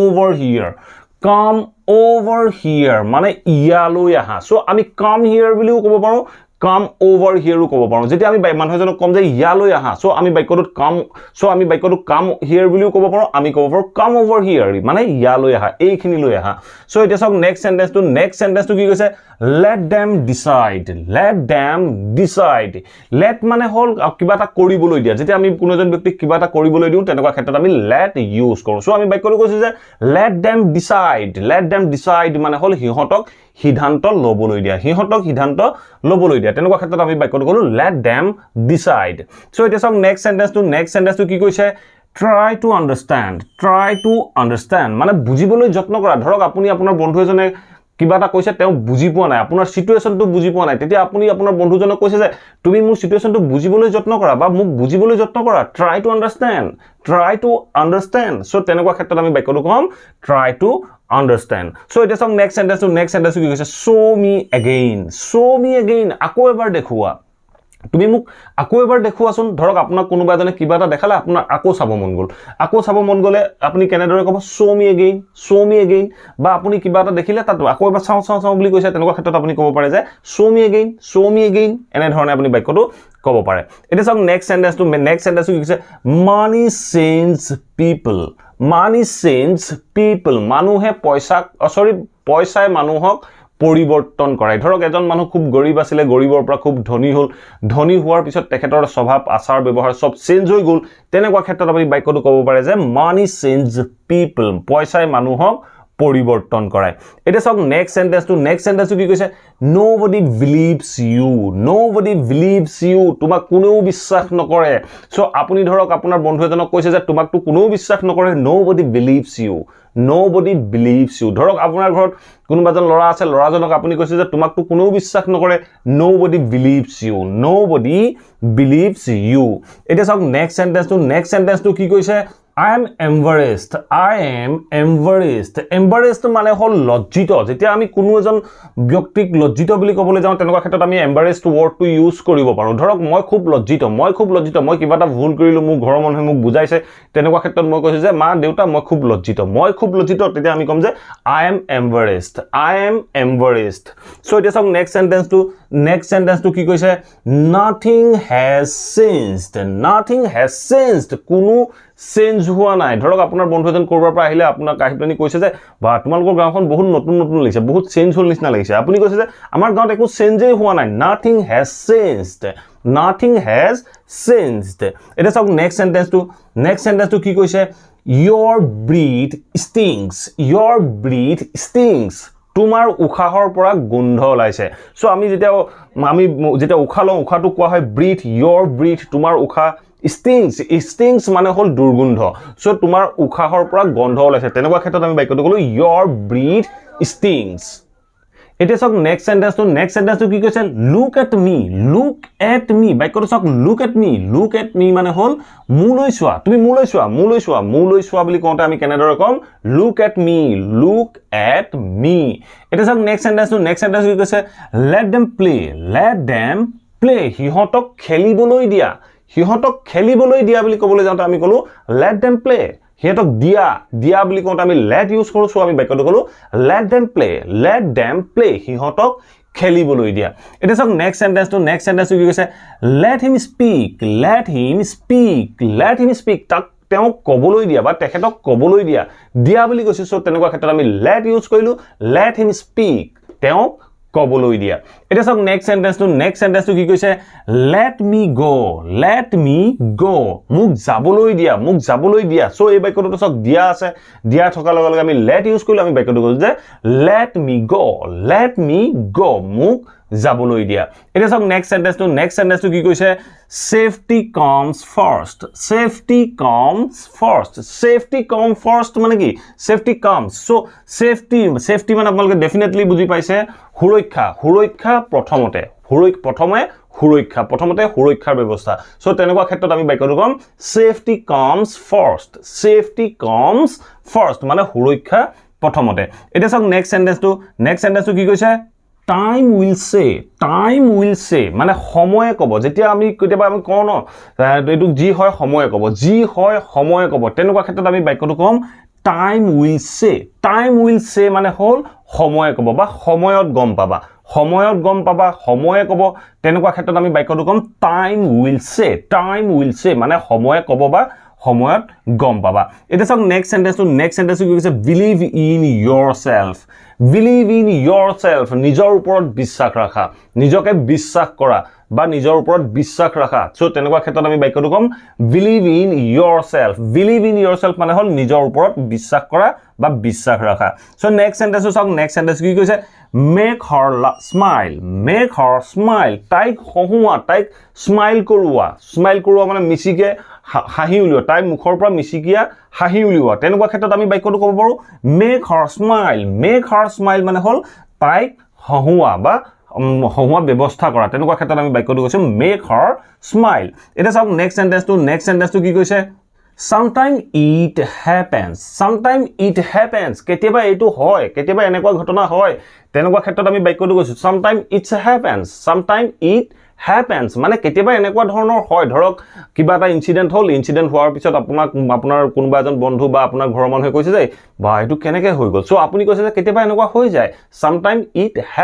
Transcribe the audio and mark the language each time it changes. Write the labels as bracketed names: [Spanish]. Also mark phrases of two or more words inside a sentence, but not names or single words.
[English] over here [Assamese] মানে ইয়ালৈ আহা সো আমি [English] come here [Assamese] বুলিও ক'ব পাৰো [English] come over hereও [Assamese] ক'ব পাৰো যেতিয়া আমি মানুহজনক কম যে ইয়ালৈ আহা সো আমি বাক্যটো [English] come here [Assamese] বুলিও ক'ব পাৰো আমি ক'ব পাৰো [English] come over here [Assamese] মানে ইয়ালৈ আহা এইখিনি লৈ আহা সো এতিয়া চাওক [English] next sentenceটো [Assamese] কি কৈছে [English] let them decide [Assamese] let মানে হল কিবা এটা কৰিবলৈ দিয়া যেতিয়া আমি কোনো এজন ব্যক্তিক কিবা এটা কৰিবলৈ দিও তেনেকুৱা ক্ষেত্ৰত আমি [English] let use [Assamese] কৰো সো আমি বাক্যটো কৈছো যে [English] let them decide [Assamese] মানে হল সিহঁতক সিদ্ধান্ত লবলৈ দিয়া তেনেকুৱা ক্ষেত্ৰত আমি বাক্যটো কলো [English] let them decide [Assamese] সো এটা চাওক [English] next sentenceটো [Assamese] কি কৈছে [English] try to understand [Assamese] মানে বুজিবলৈ যত্ন কৰা ধৰক আপুনি আপোনাৰ বন্ধু এজনে কিবা এটা কৈছে তেওঁ বুজি পোৱা নাই আপোনাৰ সিচুৱেশনটো বুজি পোৱা নাই তেতিয়া আপুনি আপোনাৰ বন্ধুজনক কৈছে যে তুমি মোৰ সিচুৱেশনটো বুজিবলৈ যত্ন কৰা বা মোক বুজিবলৈ যত্ন কৰা [English] try to understand [Assamese] সো তেনেকুৱা ক্ষেত্ৰত আমি বাক্যটো কম [English] try to understand [Assamese] সো এটা চাওক [English] next sentenceটো [Assamese] কি কৈছে [English] show me again [Assamese] আকৌ এবাৰ দেখুওৱা তুমি মোক আকৌ এবাৰ দেখুৱাচোন ধৰক আপোনাক কোনোবা এজনে কিবা এটা দেখালে আপোনাৰ আকৌ চাব মন গলে আপুনি কেনেদৰে ক'ব [English] show me again [Assamese] বা আপুনি কিবা এটা দেখিলে তাত আকৌ এবাৰ চাও বুলি কৈছে তেনেকুৱা ক্ষেত্ৰত আপুনি ক'ব পাৰে যে [English] show me again [Assamese] এনে ধৰণে আপুনি বাক্যটো ক'ব পাৰে এটা চাওক [English] next sentenceটো [Assamese] কি কৈছে money [English] change people [Assamese] মানুহে পইচাই মানুহক পৰিৱৰ্তন কৰে ধৰক এজন মানুহ খুব গৰীব আছিল গৰীবৰ পৰা খুব ধনী হোৱাৰ পিছত তেখেতৰ স্বভাৱ আচাৰ ব্যৱহাৰ সব চেঞ্জ হৈ গল তেনেকুৱা ক্ষেত্ৰত আপুনি বাক্যটো ক'ব পাৰে যে [English] money change people [Assamese] পইচাই মানুহক পৰিৱৰ্তন কৰে এটা চাওক [English] next sentenceটো [Assamese] কি কৈছে nobody [English] believes you [Assamese] তোমাক কোনেও বিশ্বাস নকৰে সো আপুনি ধৰক আপোনাৰ বন্ধু এজনক কৈছে যে তোমাকটো কোনেও বিশ্বাস নকৰে [English] nobody believes you [Assamese] ধৰক আপোনাৰ ঘৰত কোনোবাজন ল'ৰা আছে ল'ৰাজনক আপুনি কৈছে যে তোমাকটো কোনেও বিশ্বাস নকৰে nobody [English] believes you [Assamese] এটা চাওক [English] next sentenceটো [Assamese] কি কৈছে [English] I am embarrassed [Assamese] মানে হল লজ্জিত যেতিয়া আমি কোনো এজন ব্যক্তিক লজ্জিত বুলি ক'বলৈ যাওঁ তেনেকুৱা ক্ষেত্ৰত আমি [English] embarrassed wordটো [Assamese] ইউজ কৰিব পাৰো ধৰক মই খুব লজ্জিত মই কিবা এটা ভুল কৰিলো মোৰ ঘৰৰ মানুহে মোক বুজাইছে তেনেকুৱা ক্ষেত্ৰত মই কৈছো যে মা দেউতা মই খুব লজ্জিত তেতিয়া আমি কম যে [English] I am embarrassed [Assamese] সো এতিয়া চাওক [English] next sentenceটো [Assamese] কি কৈছে [English] nothing has [Assamese] changed কোনো চেঞ্জ হোৱা নাই ধৰক আপোনাৰ বন্ধু এজন কৰবাৰ পৰা আহিলে আপোনাক কাহিনী কৈছে যে বা তোমালোকৰ গাঁওখন বহুত নতুন লাগিছে বহুত চেঞ্জ হ'ল নিচিনা লাগিছে আপুনি কৈছে যে আমাৰ গাঁৱত একো চেঞ্জেই হোৱা নাই nothing has changed এটা চাওক [English] next sentenceটো [Assamese] কি কৈছে [English] your breath stinks [Assamese] তোমাৰ উখাহৰ পৰা গোন্ধ ওলাইছে সো আমি যেতিয়া উখা লওঁ উখাটো কোৱা হয় [English] breath your breath [Assamese] তোমাৰ উখা stinks মানে হল দুৰ্গন্ধ সো তোমাৰ উখাহৰ পৰা গন্ধ ওলাইছে তেনেকুৱা ক্ষেত্ৰত আমি বাক্যটো কলো [English] your breath stinks [Assamese] এতিয়া চাওক [English] next sentenceটো [Assamese] কি কৈছে [English] look at me [Assamese] বাক্যটো চাওক [English] look at me [Assamese] মানে হল মুলৈ চোৱা তুমি মুলৈ চোৱা বুলি কওঁতে আমি কেনেদৰে কম [English] look at [Assamese] মি এটা চাওক [English] next sentenceটো [Assamese] কি কৈছে [English] let them play [Assamese] হিহঁতক খেলিবলৈ দিয়া বুলি ক'বলৈ যাওঁতে আমি কলো [English] let them play [Assamese] হিহঁতক দিয়া বুলি কওঁতে আমি [English] let use [Assamese] কৰো সো আমি বাক্যটো কলো [English] let them play [Assamese] হিহঁতক খেলিবলৈ দিয়া এটা চাওক [English] next sentenceটো [Assamese] কি কৈছে [English] let him [Assamese] speak তাক তেওঁ কবলৈ দিয়া বা তেখেতক কবলৈ দিয়া বুলি কৈছে সো তেনেকুৱা ক্ষেত্ৰত আমি [English] let use [Assamese] কৰিলো [English] let him speak [Assamese] তেওঁ কবলৈ দিয়া এটা চাওক [English] next sentenceটো [Assamese] কি কৈছে [English] let me [Assamese] go মোক যাবলৈ দিয়া সো এই বাক্যটো চাওক দিয়া আছে দিয়া থকাৰ লগে লগে আমি let ইউজ কৰিলো আমি বাক্যটো কৈছো যে [English] let me go [Assamese] মোক যাবলৈ দিয়া এটা চাওক [English] next sentenceটো [Assamese] কি কৈছে [English] safety comes first [Assamese] মানে কি [English] safety comes so safety [Assamese] মানে আপোনালোকে ডেফিনেটলি বুজি পাইছে সুৰক্ষা প্ৰথমতে সুৰক্ষাৰ ব্যৱস্থা সো তেনেকুৱা ক্ষেত্ৰত আমি বাক্যটো কম [English] safety comes first [Assamese] মানে সুৰক্ষা প্ৰথমতে এটা চাওক [English] next sentenceটো [Assamese] কি কৈছে [English] time will say [Assamese] মানে সময়ে ক'ব যেতিয়া আমি কেতিয়াবা আমি কওঁ ন এটো যি হয় সময়ে ক'ব তেনেকুৱা ক্ষেত্ৰত আমি বাক্যটো কম [English] time will say [Assamese] মানে হল সময়ে ক'ব বা সময়ত গম পাবা সময়ে ক'ব তেনেকুৱা ক্ষেত্ৰত আমি বাক্যটো কম [English] time will say [Assamese] মানে সময়ে ক'ব বা সময়ত গম পাবা এটা চাওক [English] next sentenceটো [Assamese] কি কৈছে [English] believe in [Assamese] yourself নিজৰ ওপৰত বিশ্বাস ৰাখা নিজকে বিশ্বাস কৰা বা নিজৰ ওপৰত বিশ্বাস ৰাখা সো তেনেকুৱা ক্ষেত্ৰত আমি বাক্যটো কম [English] believe in yourself [Assamese] মানে হল নিজৰ ওপৰত বিশ্বাস কৰা বা বিশ্বাস ৰাখা সো [English] next sentence [Assamese] কি কৈছে [English] make her [Assamese] smile তাইক হহুৱা তাইক স্মাইল কৰোৱা মানে মিছিকে হাঁহি উলিওৱা তাই মুখৰ পৰা মিছিকিয়া হাঁহি উলিওৱা তেনেকুৱা ক্ষেত্ৰত আমি বাক্যটো ক'ব পাৰো [English] make her smile [Assamese] মানে হল তাইক হহুৱা বা হহুৱা ব্যৱস্থা কৰা তেনেকুৱা ক্ষেত্ৰত আমি বাক্যটো কৈছো [English] make her smile [Assamese] এটা চাওক [English] next sentenceটো [Assamese] কি কৈছে [English] sometime it [Assamese] happens কেতিয়াবা এইটো হয় কেতিয়াবা এনেকুৱা ঘটনা হয় তেনেকুৱা ক্ষেত্ৰত আমি বাক্যটো কৈছো [English] sometime it happens [Assamese] মানে কেতিয়াবা এনেকুৱা ধৰণৰ হয় ধৰক কিবা এটা ইনসিডেন্ট হোৱাৰ পিছত আপোনাৰ কোনোবা এজন বন্ধু বা আপোনাৰ ঘৰৰ মানুহে কৈছে যে বা এটো কেনেকৈ হৈ গল সো আপুনি কৈছে যে কেতিয়াবা এনেকুৱা হৈ যায় [English] sometime it